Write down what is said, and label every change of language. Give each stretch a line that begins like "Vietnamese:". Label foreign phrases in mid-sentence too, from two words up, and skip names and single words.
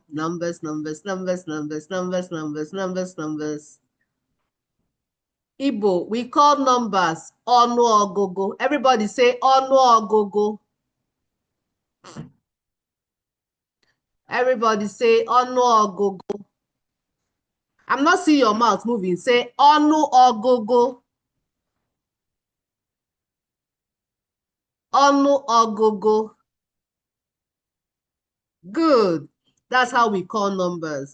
English: Numbers. Igbo, we call numbers ọnụọgụgụ. Everybody say ọnụọgụgụ. Everybody say ọnụọgụgụ. I'm not seeing your mouth moving. Say ọnụọgụgụ. Ọnụọgụgụ. Good. That's how we call numbers.